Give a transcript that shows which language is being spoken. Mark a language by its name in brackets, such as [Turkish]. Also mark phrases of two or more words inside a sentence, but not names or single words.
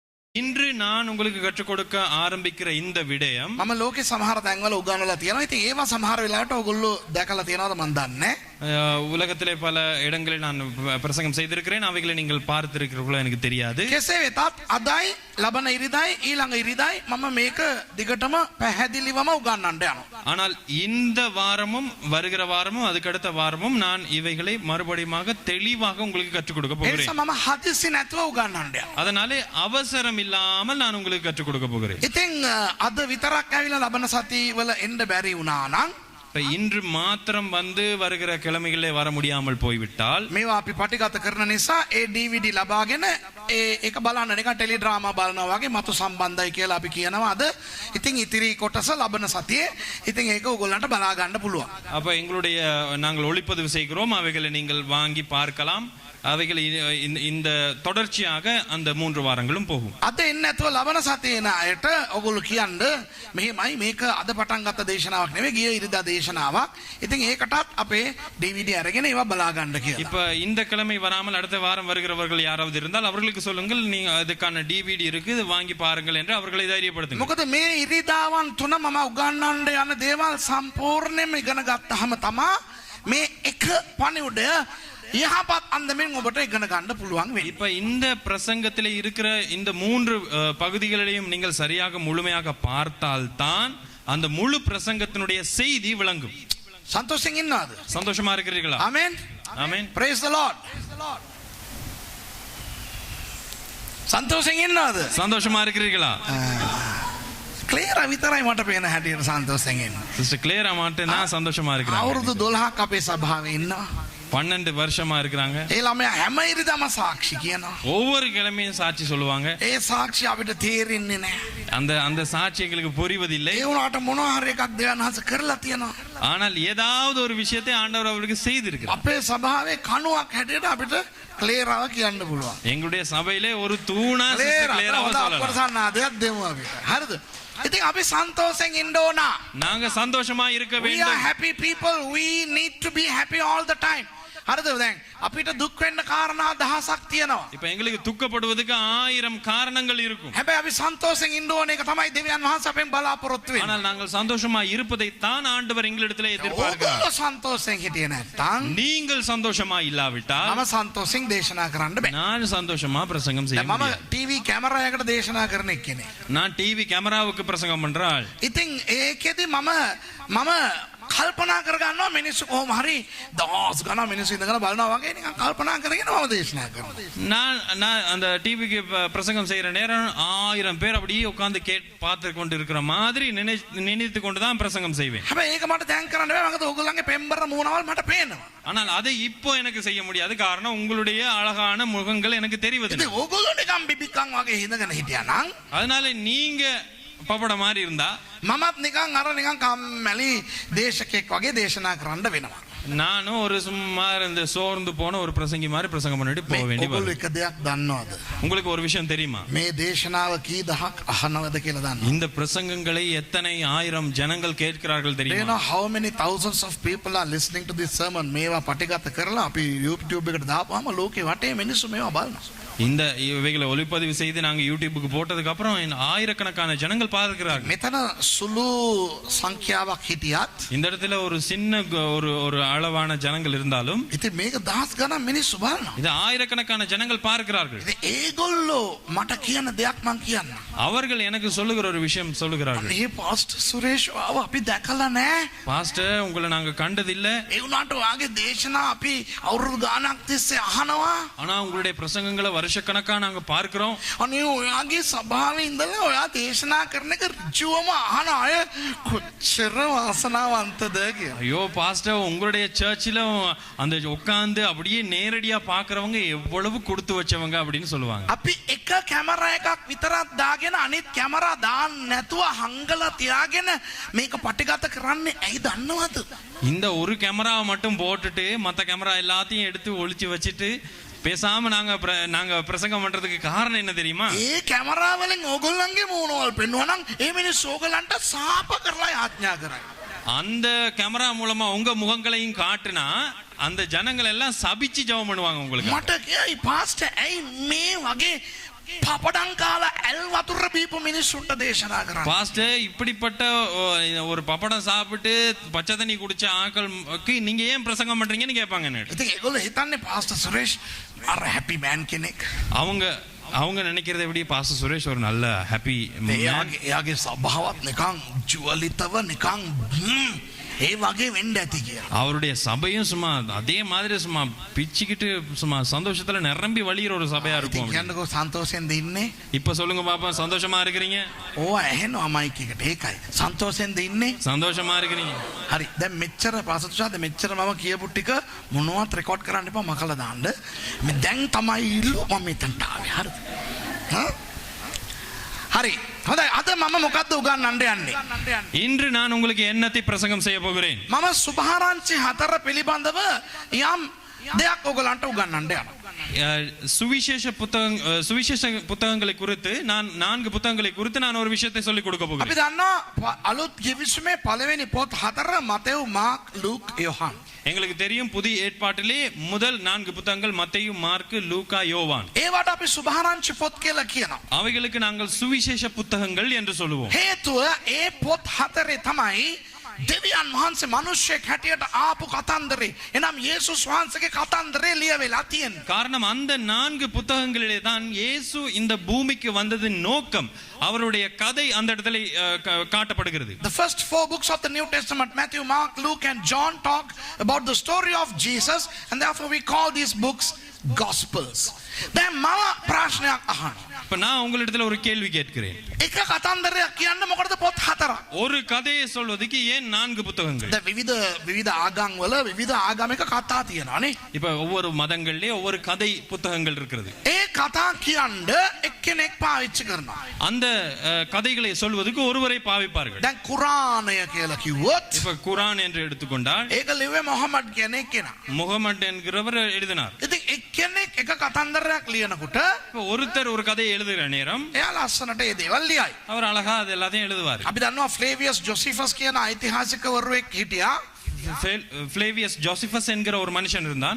[Tamil] இன்று நான் உங்களுக்கு கற்றுக் கொடுக்க ஆரம்பிக்கிற இந்த விடயம் [Sinhala] මම ලෝකේ සමහර තැන්වල උගන්වලා තියෙනවා. ඉතින් ඒවා සමහර වෙලාවට ඔයගොල්ලෝ දැකලා තියෙනවද මන් දන්නේ නැහැ. [Tamil] உலகத்திலே பல இடங்களில் நான் பிரசங்கம் செய்திருக்கிறேன். அவைகளை நீங்கள் பார்த்திருக்கிறீர்களோ எனக்கு தெரியாது. [Sinhala] කෙසේ වෙතත් අදයි ලබන ඉරිදායි ඊළඟ ඉරිදායි මම මේක දිගටම පැහැදිලිවම උගන්වන්න යනවා. [Tamil] ஆனால் இந்த வாரமும் வருகிற வாரமும் அதுக்கடுத்த வாரமும் நான் இவைகளை மறுபடியுமாக தெளிவாக உங்களுக்கு கற்றுக் கொடுக்க [Sinhala] ඒ [Tamil] போகிறேன். [Sinhala] නිසා මම හදිස්සි නැතුව උගන්වන්න යනවා. [Tamil] அதனாலே அவசரம் இல்லாமல் நான் உங்களுக்கு கற்றுக் கொடுக்க போகிறேன். [Sinhala] ඉතින් අද විතරක් ඇවිල්ලා ලබන සතිවල එන්න බැරි වුණා නම් [Tamil] இன்று மாத்திரம் வந்து வருகிற கிழமைகளே வர முடியாமல் போய்விட்டால் [Sinhala] මේවා අපි පටිගත කරන නිසා ඒ DVD ලබාගෙන ඒක බලන්න නිකන් [English] tele drama [Sinhala] බලනවා වගේ මතු සම්බන්ධයි කියලා අපි කියනවා අද. ඉතින් ඉතිරි කොටස ලබන සතියේ ඉතින් ඒක ඕගොල්ලන්ට බලා ගන්න පුළුවන්. [Tamil] அப்ப எங்களுடைய நாங்கள் ஒளிப்பதிவு செய்கிறோம். அவைகளை நீங்கள் வாங்கி பார்க்கலாம். அவைகள் இந்த தொடர்ச்சியாக அந்த 3 வாரங்களும் போகும். [Sinhala] අද එන්න නැතුව ලබන සතියේ න අයට ඔයගොල්ලෝ කියන්න මෙහෙමයි මේක අද පටන් ගත්ත දේශනාවක් නෙවෙයි ගිය ඉරිදා දේශනාවක්. ඉතින් ඒකටත් අපේ DVD අරගෙන ඒවා බලා ගන්න කියලා. [Tamil] இப்ப இந்த கிழமை வராமல் அடுத்த வாரம் வருகிறவர்கள் யாராவது இருந்தால் அவர்களுக்கு சொல்லுங்கள் நீங்க அதுக்கான DVD இருக்கு வாங்கி பாருங்கள் என்று அவர்களை தைரியப்படுத்துங்கள். [Sinhala] මොකද මේ ඉරිදාවන් තුන මම උගන්වන්න යන දේවල් සම්පූර්ණයෙන්ම ඉගෙන ගත්තාම තමයි මේ එක පණිවුඩය යහපත් අන්දමින් ඔබට ඉගෙන ගන්න පුළුවන් වෙන්නේ. [Tamil] இப்ப இந்த பிரசங்கத்திலே இருக்கிற இந்த 3 பகுதிகளையும் நீங்கள் சரியாக முழுமையாக பார்த்தால் தான் அந்த முழு பிரசங்கத்தினுடைய செய்தி விளங்கும். [Sinhala] සන්තෝෂයෙන් ඉන්නවද? [Tamil] சந்தோஷமா இருக்கிறீர்களா? [Sinhala] ආමෙන්. [Tamil] ஆமென். [English] praise the lord. [Sinhala] සන්තෝෂයෙන් ඉන්නවද? [Tamil] சந்தோஷமா இருக்கிறீர்களா? [Sinhala] ක්ලියර් විතරයි මට පේන හැටියට සන්තෝෂයෙන් ඉන්න. [Tamil] சிஸ்டர் கிளியரா மாட்டேன் நான் சந்தோஷமா இருக்கிறேன். [Sinhala] අවුරුදු 12ක් අපේ සභාවේ ඉන්නවා. [Tamil] 12 வருஷமா இருக்கிறாங்க. [Sinhala] ඒ ළමයා හැම ඉරිදාම සාක්ෂි කියනවා. [Tamil] ஒவ்வொரு கிழமையும் சாட்சி சொல்லுவாங்க. [Sinhala] ඒ සාක්ෂි අපිට තේරෙන්නේ නැහැ. [Tamil] அந்த சாட்சி எங்களுக்கு புரிவதில்லை. [Sinhala] ඒ වුණාට මොනවා හරි එකක් දෙවියන් වහන්සේ කරලා තියෙනවා. [Tamil] ஆனால் ஏதாவது ஒரு விஷயத்தை ஆண்டவர் அவருக்கு செய்திருக்கிறார். [Sinhala] අපේ සභාවේ කණුවක් හැටියට අපිට ක්ලියරව කියන්න පුළුවන්. [Tamil] எங்களுடைய சபையிலே ஒரு தூணா கிளியராக சொல்லலாம். [Sinhala] අපරසන්නාදයක් දෙමු අපිට. හරිද? ඉතින් අපි සන්තෝෂයෙන් ඉන්න ඕන. [Tamil] நாங்க சந்தோஷமா இருக்க [English] We are [Tamil] வேண்டும். [English] happy people. We need to be happy all the time. [Sinhala] හරිද? දැන් අපිට දුක් වෙන්න කාරණා දහසක් තියෙනවා. [Tamil] இப்ப எங்களுக்கு துக்கப்படுவதற்கு 1000 காரணங்கள் இருக்கும். [Sinhala] හැබැයි අපි සන්තෝෂයෙන් ඉන්න ඕන එක තමයි දෙවියන් වහන්සේ අපෙන් බලාපොරොත්තු වෙන්නේ. [Tamil] ஆனால் நாங்கள் சந்தோஷமா இருப்பதை தான் ஆண்டவர் எங்களிடத்திலே எதிர்பார்க்கிறார். [Sinhala] ඔබ සන්තෝෂයෙන් හිටියේ නැත්නම් [Tamil] நீங்கள் சந்தோஷமா இல்லாவிட்டால் [Sinhala] මම සන්තෝෂයෙන් දේශනා කරන්න බෑ. [Tamil] நான் சந்தோஷமா பிரசங்கம் செய்ய [Sinhala] මම [Tamil] முடியாது. [Sinhala] ටීවී කැමරාවකට දේශනා කරන එක්කෙනෙක්. [Tamil] நான் டிவி கேமராவுக்கு பிரசங்கம் பண்றாள். [Sinhala] ඉතින් ඒකෙදි මම කල්පනා කරගන්නවා මිනිස්සු කොහොම හරි දවස් ගණන් මිනිස්සු ඉඳගෙන බලනවා වගේ නිකන් කල්පනා කරගෙන මම දේශනා කරනවා. [Tamil] நான் அந்த டிவிக்கு பிரசங்கம் செய்யற நேரம் 1000 பேர் அப்படியே உட்கார்ந்து பார்த்து கொண்டு இருக்கிற மாதிரி நினைத்து கொண்டு தான் பிரசங்கம் செய்வேன். [Sinhala] හැබැයි ඒක මට දැන් කරන්න බෑ. මොකද ඕගොල්ලන්ගේ පෙම්බර මූණවල් මට පේනවා. [Tamil] ஆனால் அதை இப்போ எனக்கு செய்ய முடியாது. காரணம் உங்களுடைய அழகான முகங்கள் எனக்கு தெரிவதில்லை. [Sinhala] ඉතින් ඕගොල්ලෝ නිකන් බිබිකන් වගේ හිඳගෙන හිටියා නම් [Tamil] அதனால நீங்க பப்பட மாதிரி இருந்தா [Sinhala] මමත් නිකන් අර නිකන් කම්මැලි දේශකෙක් වගේ දේශනා කරන්න වෙනවා. [Tamil] நானும் ஒரு சும்மா இந்த சோர்ந்து போன ஒரு பிரசங்கி மாதிரி பிரசங்கம் பண்ணிட்டு போக வேண்டி [Sinhala] ඔගොල්ලෝ [Tamil] வரும். [Sinhala] එක දෙයක් දන්නවද? [Tamil] உங்களுக்கு ஒரு விஷயம் தெரியுமா? [Sinhala] මේ දේශනාව කී දහක් අහනවද කියලා දන්නවද? [Tamil] இந்த பிரசங்கங்களை எத்தனை 1000 ஜனங்கள் கேட்கிறார்கள் [English] Do you [Tamil] தெரியுமா? [English] know how many thousands of people are listening to this sermon? [Sinhala] මේවා පටිගත කරලා අපි YouTube එකට දාපුවාම ලෝකේ වටේ මිනිස්සු මේවා බලනවා. [Tamil] இந்த இவைகளை ஒளிப்பதிவு செய்து நாங்க யூடியூபுக்கு போட்டதுக்கு அப்புறம் ஆயிரக்கணக்கான ஜனங்கள் பார்க்கிறார்கள். [Sinhala] මෙතන සුළු සංඛ්‍යාවක් හිටියත් [Tamil] இந்த இடத்துல ஒரு சின்ன ஒரு அளவான ஜனங்கள் இருந்தாலும் [Sinhala] ඉතින් මේක දහස් ගණන් මිනිස්සු බලනවා. [Tamil] இது ஆயிரக்கணக்கான ஜனங்கள் பார்க்கிறார்கள். [Sinhala] ඉතින් ඒගොල්ලෝ මට කියන දෙයක් මං කියන්න. [Tamil] அவர்கள் எனக்கு சொல்லுகிற ஒரு விஷயம் சொல்லுகிறார்கள். [Sinhala] මේ පාස්ටර් සුරේෂ් ආව අපි දැකලා නැහැ. [Tamil] பாஸ்டர் உங்களை நாங்க கண்டதில்ல. [Sinhala] ඒ වුණාට වාගේ දේශනා අපි අවුරුදු ගාණක් තිස්සේ අහනවා. [Tamil] ஆனா உங்களுடைய பிரசங்கங்களை வருஷக்கணக்கா நாங்க பார்க்கிறோம். [Sinhala] අනේ ඔයාගේ සභාවේ ඉඳලා ඔයා දේශනා කරන එක ඍජුවම අහන අය කොච්චර වාසනාවන්තද කියලා. [Tamil] ஐயோ பாஸ்டர் உங்களுடைய சர்ச்சில் அந்த உட்கார்ந்து அப்படியே நேரடியா பாக்குறவங்க எவ்வளவு கொடுத்து வச்சவங்க அப்படின்னு சொல்லுவாங்க. [Sinhala] අපි එක කැමරා එකක් විතරක් දාගෙන අනිත් කැමරා දාන්න නැතුව හංගලා තියාගෙන මේක පටිගත කරන්නේ ඇයි දන්නවද? [Tamil] இந்த ஒரு கேமராவை மட்டும் போட்டுட்டு மற்ற கேமரா எல்லாத்தையும் எடுத்து ஒளிச்சு வச்சுட்டு பேசாம நாங்க பிரசங்கம் பண்றதுக்கு காரணம் என்ன தெரியுமா? [Sinhala] ඒ කැමරා වලින් ඕගොල්ලන්ගේ මූණවල් පෙන්වනවා නම් ඒ මිනිස්සු ඕගොල්ලන්ට සාප කරලා ආඥා කරයි. [Tamil] அந்த கேமரா மூலமா உங்க முகங்களையும் காட்டுனா அந்த ஜனங்கள் எல்லாம் சபிச்சு ஜெபம் பண்ணுவாங்க உங்களுக்கு. [Sinhala] මට කියයි පාස්ටර් ඇයි මේ වගේ පපඩම් කාලා ඇල් වතුර බීපු මිනිස්සුන්ට දේශනා කරන්නේ. [Tamil] பாஸ்டர் இப்படிப்பட்ட ஒரு பப்படம் சாப்பிட்டு பச்சை தண்ணி குடிச்ச ஆட்களுக்கு நீங்க ஏன் பிரசங்கம் பண்றீங்கன்னு கேட்பாங்க என்னட்ட. [Sinhala] ඉතින් ඒගොල්ලෝ හිතන්නේ පාස්ටර් සුරේෂ් අර [English] happy man [Sinhala] කෙනෙක්. [Tamil] அவங்க நினைக்கிறதை விட பாஸ்டர் சுரேஷ் ஒரு நல்ல ஹாப்பி [Sinhala] එයාගේ සභාවත් නිකන් ජුවලිතව නිකන් ඒ වගේ වෙන්න ඇති කියලා. [Tamil] அவருடைய சபையும் சும்மா அதே மாதிரி சும்மா பிச்சுக்கிட்டு சும்மா சந்தோஷத்துல நிரம்பி வழியிற ஒரு சபையா இருக்கும். [Sinhala] කියන්නකෝ සන්තෝෂෙන්ද ඉන්නේ? [Tamil] இப்ப சொல்லுங்க பாப்பா, சந்தோஷமா இருக்கிறீங்க? [Sinhala] ඕවා ඇහෙනවා මයික් එකට. ඒකයි. සන්තෝෂෙන්ද ඉන්නේ? [Tamil] சந்தோஷமா இருக்கிறீங்க? [Sinhala] හරි. දැන් මෙච්චර පාසතුෂාද මෙච්චර මම කියපු ටික මොනවත් රෙකෝඩ් කරන්න එපා මකලා දාන්න. මේ දැන් තමයි ඉල්ලුව මම මෙතනට ආවේ. හරිද? හරි. හොඳයි. අද මම මොකද්ද උගන්වන්න යන්නේ? [Tamil] இன்று நான் உங்களுக்கு என்னத்தை பிரசங்கம் செய்ய போகிறேன். [Sinhala] මම සුභාරංචි 4 පිළිබඳව යම් දෙයක් ඔයගලන්ට උගන්වන්න යනවා. [Tamil] சுவிசேஷ புத்தகங்களை குறித்து நான் 4 புத்தகங்களை குறித்து நான் ஒரு விஷயத்தை சொல்லிக் கொடுக்க [Sinhala] අපි [Tamil] போகிறேன். [Sinhala] දන්නවා අලුත් කිවිසුමේ පළවෙනි පොත් 4 මතෙව් මාක් ලූක් යොහන්. [Tamil] எங்களுக்கு தெரியும் புதிய ஏற்பாட்டிலே முதல் 4 புத்தகங்கள் மத்தேயு, மார்க்கு, லூக்கா, யோவான். [Sinhala] ඒවට අපි සුභාරංචි පොත් කියලා කියනවා. [Tamil] அவைகளுக்கு நாங்கள் சுவிசேஷ புத்தகங்கள் என்று சொல்லுவோம். [Sinhala] හේතුව ඒ පොත් 4 තමයි දෙවියන් වහන්සේ මිනිස්සෙක් හැටියට ආපු කතන්දරේ. එනම් යේසුස් වහන්සේගේ කතන්දරේ ලියවෙලා තියෙනවා. [Tamil] காரணம் அந்த 4 புத்தகங்களிலே தான் இயேசு இந்த பூமிக்கு வந்ததின் நோக்கம், அவருடைய கதை அந்த இடத்துல காட்டப்படுகிறது. [English] The first 4 books of the New Testament, Matthew, Mark, Luke and John, talk about the story of Jesus, and therefore we call these books Gospels. [Sinhala] දැන් මම ප්‍රශ්නයක් අහනවා. [Tamil] இப்ப நான் உங்களிடத்துல ஒரு கேள்வி கேட்கிறேன். [Sinhala] එක කතන්දරයක් කියන්න මොකටද පොත් 4? [Tamil] ஒரு கதையை சொல்வதற்கு ஏன் 4 புத்தகங்கள்? [Sinhala] දැන් විවිධ ආගම් වල විවිධ ආගමික කතා තියෙනවානේ. [Tamil] இப்ப ஒவ்வொரு மதங்கள்லயே ஒவ்வொரு கதை புத்தகங்கள் இருக்கிறது. [Sinhala] ඒ කතා කියන්න එක්කෙනෙක් පාවිච්චි කරනවා. [Tamil] அந்த கதைகளை சொல்வதற்கு ஒருவரை பாவிப்பார்கள். [Sinhala] දැන් කුරානය කියලා කිව්වොත් [Tamil] இப்ப குரான் என்று எடுத்துக்கொண்டால் [Sinhala] ඒක ලිව්වේ මොහමඩ් කියන කෙනා. [Tamil] முகமது என்கிறவர் எழுதினார். [Sinhala] ඉතින් එක්කෙනෙක් එක කතන්දරයක් ලියනකොට [Tamil] இப்ப ஒருத்தர் ஒரு கதையை எழுதுகிற நேரம் [Sinhala] එයා ලස්සනට ඒ දේවල් ලියයි. [Tamil] அவர் அழகா அது எல்லாத்தையும் எழுதுவார். [Sinhala] අපි දන්නවා ෆ්ලේවියස් ජොසිෆස් කියන ඓතිහාසිකවරයෙක් හිටියා. [Tamil] ஃப்ளேவியஸ் ஜோசிபஸ் என்கிற ஒரு மனுஷன் இருந்தான்.